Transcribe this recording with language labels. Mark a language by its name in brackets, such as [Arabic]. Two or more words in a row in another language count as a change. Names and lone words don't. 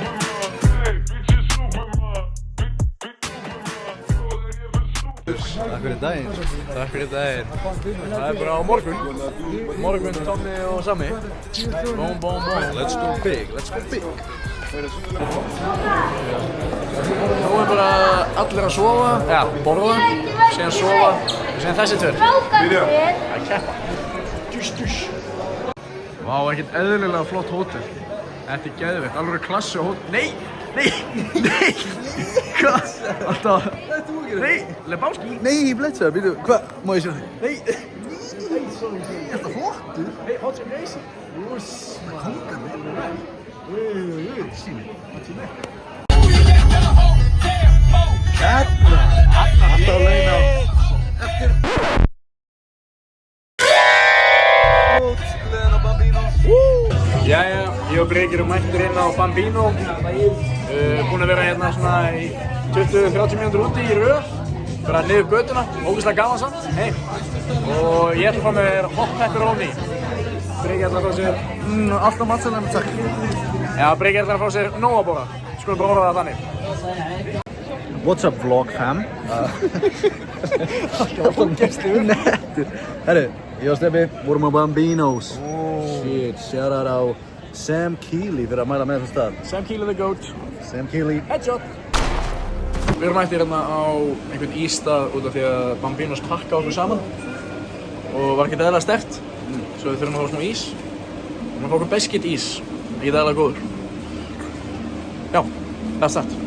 [Icelandic] Takk fyrir daginn. Takk fyrir daginn. Það bara á morgun. Morgun, Tommi og Sammi. Bóm, bóm, bóm. [English] Let's go big. [Icelandic] Nú bara allir að sofa, borða, síðan sofa, og síðan þessi tveir. Að keppa. Dús. Vá, ekkert eðlilega flott hótel. Þetta geðveikt, alveg klassi hótel. Nei! Hvað? Alltaf. Nei, Lebowski. Nei, blessaður, býtu, hvað? Má ég sjá þig? Nei, sorry. Er þetta flottur? [English] Hey, what's your name? [Icelandic] Kongan með. Sýni. Hérna. Alltaf á leiðin á. Eftir. Mótsgleðin á Bambino. Jæja, ég og Breki erum mættir inn á Bambino. Búin að vera hérna svona í 20-30 mínútur úti í röð. Bara niður götuna, ógeðslega gaman samt. Hey. Og ég ætla að fá mér [English] hot pepperoni. [Icelandic] Breki ætla að fá sér... Alltaf matselega með takk. Já, Breki ætla að fá sér nóg að borða. Skulum bara orða það þannig. [English] What's up vlog fam? [Icelandic] Alltaf ógeðslegur. Nettur. Herru, ég og Steppi vorum á Bambinos. [English] Shit, shoutout [Icelandic] á Sam Keely fyrir að mæla með þessum stað. [English] Sam Keely the GOAT. Sam Keely. Headshot. [Icelandic] Við erum mættir hérna á einhvern ísstað út af því að Bambinos pakka okkur saman og var ekkert eðlilega sterkt. Svo við þurfum að fá smá ís. Við þurfum að fá okkur biscuit ís. Ekkert eðlilega góður. Já, það er start.